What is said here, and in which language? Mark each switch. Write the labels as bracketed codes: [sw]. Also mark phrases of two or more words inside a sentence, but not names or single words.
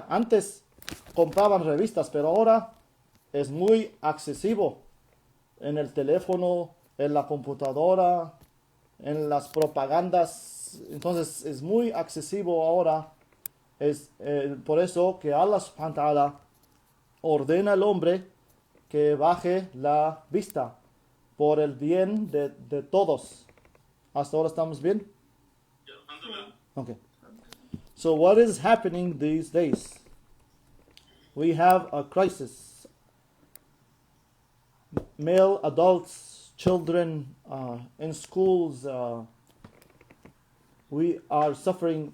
[es] Antes compraban revistas, pero ahora es muy accesible en el teléfono, en la computadora, en las propagandas. Entonces es muy accesible ahora. Es por eso que [ar] الله سبحانه وتعالى [es] ordena al hombre que baje la vista por el bien de todos. ¿Hasta ahora estamos bien? Okay. [en] So what is happening these days? We have a crisis. Male adults, children in schools, we are suffering.